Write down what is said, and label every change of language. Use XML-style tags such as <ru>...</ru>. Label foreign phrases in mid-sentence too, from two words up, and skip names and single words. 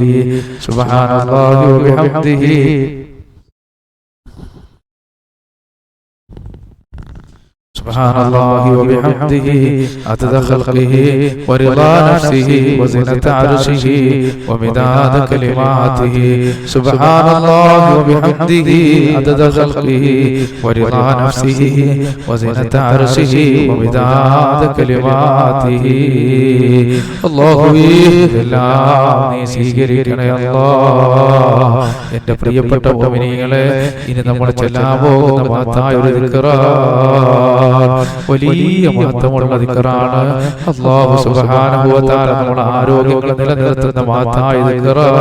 <ar>سبحان الله وبحمده سبحان الله وبحمده عدد خلقه ورضا نفسه وزنة عرشه ومداد كلماته. سبحان الله وبحمده عدد خلقه ورضا نفسه وزنة عرشه ومداد كلماته.</ar> <ml>الله എല്ലാം നീ സ്വീകരിക്കണേ അല്ലാഹ്. എൻ്റെ പ്രിയപ്പെട്ട മുഅ്മിനീങ്ങളെ, ഇനി നമ്മൾ ചെല്ലാൻ പോകുന്ന മഹത്തായ ഒരു ദിക്റാണ്, വലിയ മഹത്വമുള്ള ദിക്റാണ്.</ml> <ar>الله سبحانه وتعالى</ar> <ml>നമ്മുടെ ആരോഗ്യങ്ങൾ നിലനിർത്തുന്ന മഹത്തായ ദിക്റാണ്.</ml>